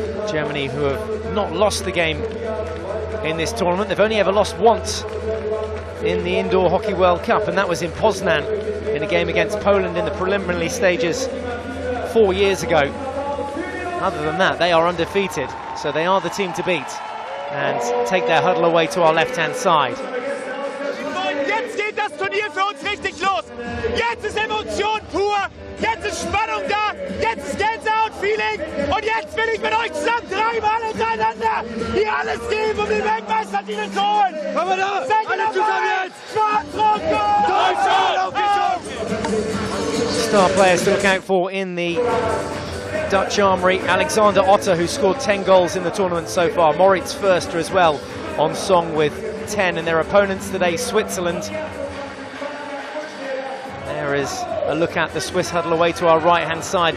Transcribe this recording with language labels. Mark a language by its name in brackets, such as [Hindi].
[English] Germany, who have not lost the game in this tournament, they've only ever lost once in the Indoor Hockey World Cup, and that was in Poznan in a game against Poland in the preliminary stages 4 years ago. Other than that, they are undefeated, so they are the team to beat and take their huddle away to our left-hand side. [German] Jetzt geht das Turnier für uns richtig los. Jetzt ist Emotion pur. Jetzt ist Spannung da. Jetzt ist Gänsehaut-Feeling. Und jetzt will ich mit euch zusammen dreimal hintereinander hier alles geben, um den Weltmeistertitel zu holen. Kommen wir da. Alle zusammen jetzt. Schwarz-Rot, Deutschland auf die Chance. [English] Star players to look out for in the Dutch armoury. Alexander Otter, who scored 10 goals in the tournament so far. Moritz Förster as well on song with 10, and their opponents today, Switzerland. There is a look at the Swiss huddle away to our right-hand side.